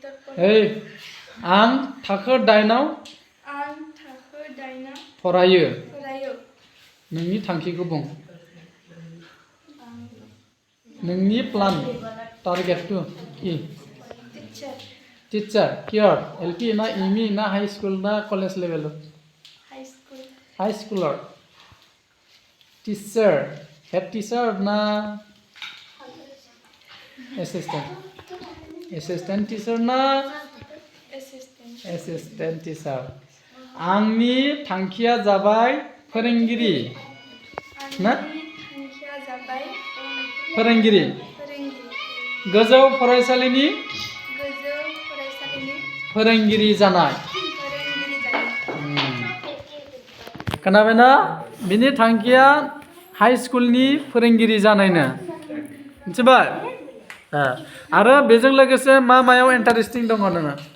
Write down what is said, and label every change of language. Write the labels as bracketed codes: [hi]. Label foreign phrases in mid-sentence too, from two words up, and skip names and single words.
[brx] ओइ आं थाखो 8 आव फरायो नोंनि थांखिखौ बुं नोंनि प्लान टारगेटखौ कि [en] teacher career [brx] एलपी ना एमई ना [en] high school [brx] ना [en] college level high school teacher head teacher [brx] ना [en] assistant teacher [brx] ना [en] assistant teacher [brx] आंनि थांखिया जाबाय फोरोंगिरि ना फोरोंगिरि गोजौ फरायसालिनि फोरोंगिरि जानाय खोनाबायना बिनि थांखिया हाई स्कुलनि फोरोंगिरि जानायनो मिथिबाय आरो बेजों लोगोसे मा मायाव इन्टारेस्टिं दङ नोङो